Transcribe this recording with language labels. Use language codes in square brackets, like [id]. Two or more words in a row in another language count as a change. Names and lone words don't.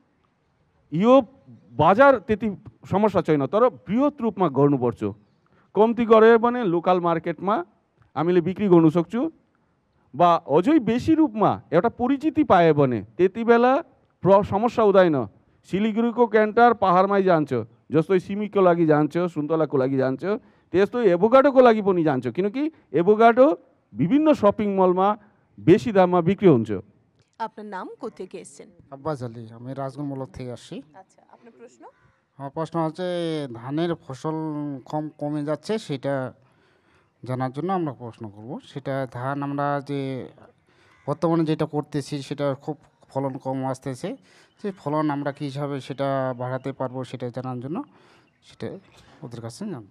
[ne] यो बजार त्यति समस्या छैन तर बृहत रूपमा गर्नुपर्छ कम्ती गरे भने [en] local marketमा [ne] हामीले बिक्री गर्न सक्छौँ बा अझै बेसी रूपमा एउटा परिचिति पाए भने त्यति बेला समस्या हुँदैन सिलिगुडीको क्यान्टर पहाडमै जान्छ जस्तै सिमीको लागि जान्छ सुन्तलाको लागि जान्छ त्यस्तै एभोकाडोको लागि पनि जान्छ किनकि एभोकाडो विभिन्न [en] shopping mallमा [ne] बेसी दाममा बिक्री हुन्छ [bn] আপনার নাম কোথা থেকে এসেছেন আব্বাস আলী আমি রাজগঞ্জমূলক থেকে আসছি আচ্ছা আপনার প্রশ্ন আমার প্রশ্ন হচ্ছে ধানের ফসল কমে যাচ্ছে সেটা জানার জন্য আমরা প্রশ্ন করব সেটা ধান আমরা যে বর্তমানে যেটা করতেছি সেটা খুব ফলন কম আসতেছে সেই ফলন আমরা কী হিসাবে সেটা বাড়াতে পারবো সেটা জানার জন্য সেটা ওদের কাছে জানতে